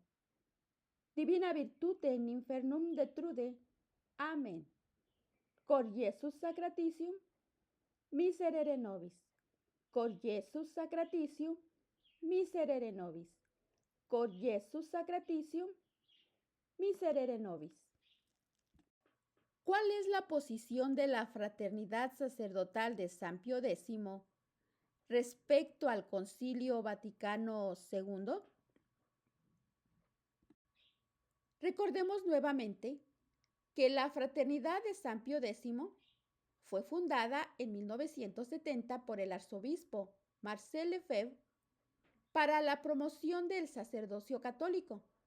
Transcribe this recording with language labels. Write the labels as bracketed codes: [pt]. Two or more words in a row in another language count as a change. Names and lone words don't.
[la] Divina virtute in infernum detrude. Amen. Cor Iesus sacratitium, miserere nobis. Cor Iesus sacratitium, miserere nobis. Cor Iesus sacratitium, miserere nobis. [es] ¿Cuál es la posición de la fraternidad sacerdotal de San Pío X respecto al Concilio Vaticano II? Recordemos nuevamente que la fraternidad de San Pío X fue fundada en 1970 por el arzobispo Marcel Lefebvre para la promoción del sacerdocio católico.